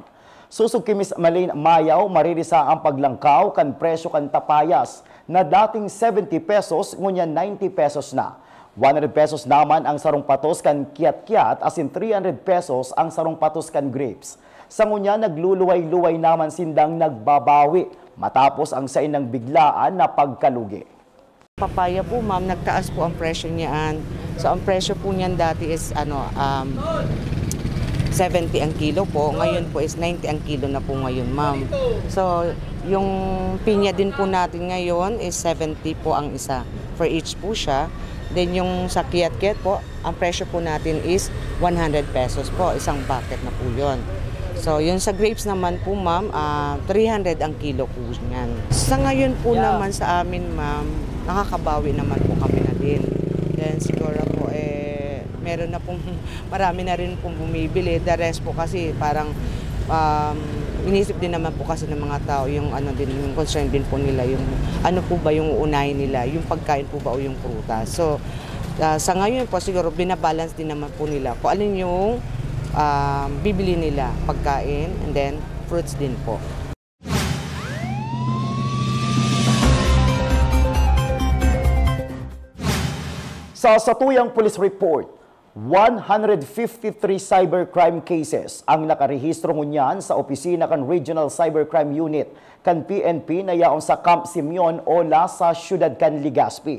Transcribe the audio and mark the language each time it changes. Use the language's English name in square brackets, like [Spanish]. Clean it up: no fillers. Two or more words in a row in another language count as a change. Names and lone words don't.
[Bikol] Susog kimis Malin Mayaw, maririsa ang paglangkaw kan presyo kan tapayas na dating 70 pesos ngunya 90 pesos na. 100 pesos naman ang sarong patos kan kiat-kiat, [English] as in [Bikol] 300 pesos ang sarong patos kan grapes. Sa ngunya, nagluluway-luway naman sindang nagbabawi matapos ang sainang biglaan na pagkalugi. [Filipino] Papaya po ma'am, nagtaas po ang presyo niyan. So ang presyo po niyan dati is 70 ang kilo po, ngayon po is 90 ang kilo na po ngayon ma'am. So yung pinya din po natin ngayon is 70 po ang isa, [English] for each [Filipino] po siya. Then yung sa kiat-kiat po, ang presyo po natin is 100 pesos po, isang bucket na po yun. So, yun sa grapes naman po, ma'am, 300 ang kilo po niyan. Sa ngayon po naman sa amin, ma'am, nakakabawi naman po kami na din. Then siguro po, meron na pong, marami na rin pong bumibili. [English] The rest [Filipino] po kasi parang, inisip din naman po kasi ng mga tao, yung ano din, yung concern din po nila, yung ano po ba yung uunahin nila, yung pagkain po ba o yung prutas. So, sa ngayon po, siguro binabalance din naman po nila kung alin yung bibili nila, pagkain, [English] and then fruits [Filipino] din po. [Bikol] Sa satuyang police report, 153 cybercrime cases ang nakarehistro ngunyan sa opisina kan Regional Cybercrime Unit kan PNP na yaon sa Camp Simeon Ola sa siyudad kan Legazpi.